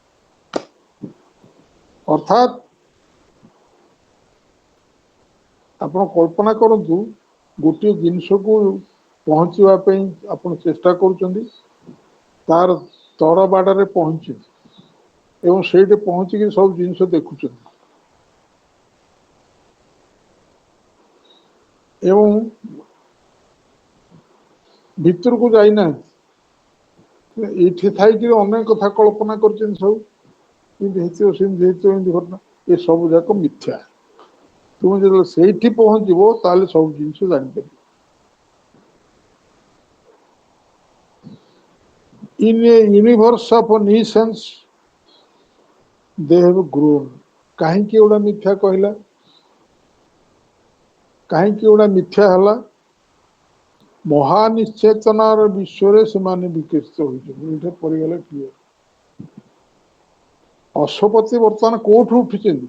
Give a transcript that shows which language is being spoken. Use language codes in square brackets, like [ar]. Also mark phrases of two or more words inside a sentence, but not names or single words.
[or] ଅର୍ଥାତ୍ ଆପଣ କଳ୍ପନା କରନ୍ତୁ, ଗୋଟିଏ ଜିନିଷକୁ ପହଞ୍ଚିବା ପାଇଁ ଆପଣ ଚେଷ୍ଟା କରୁଛନ୍ତି, ତାର ତଳ ବାଡ଼ରେ ପହଞ୍ଚିଛନ୍ତି ଏବଂ ସେଇଠି ପହଞ୍ଚିକି ସବୁ ଜିନିଷ ଦେଖୁଛନ୍ତି ଏବଂ ଭିତରକୁ ଯାଇନାହାନ୍ତି। ଏଇଠି ଥାଇକି ଅନେକ କଥା କଳ୍ପନା କରିଛନ୍ତି, ସବୁ ଏମିତି ହେଇଥିବ, ସେମିତି ହେଇଥିବ, ଏମିତି ଘଟଣା, ଏ ସବୁ ଯାକ ମିଥ୍ୟା। ତୁମେ ଯେତେବେଳେ ସେଇଠି ପହଞ୍ଚିବ ତାହେଲେ ସବୁ ଜିନିଷ ଜାଣିପାରିବ। [en] In a universe of nuisance they have grown. [or] କାହିଁକି ଏଗୁଡ଼ା ମିଥ୍ୟା କହିଲା? କାହିଁକି ଏଗୁଡ଼ା ମିଥ୍ୟା ହେଲା? ମହାନିଶ୍ଚେତନାର ବିଶ୍ୱରେ ସେମାନେ ବିକଶିତ ହୋଇଛନ୍ତି। ଏଇଟା ପଡ଼ିଗଲେ କ୍ଲିୟର। ଅଶୋପତି ବର୍ତ୍ତମାନ କୋଉଠୁ ଉଠିଛନ୍ତି?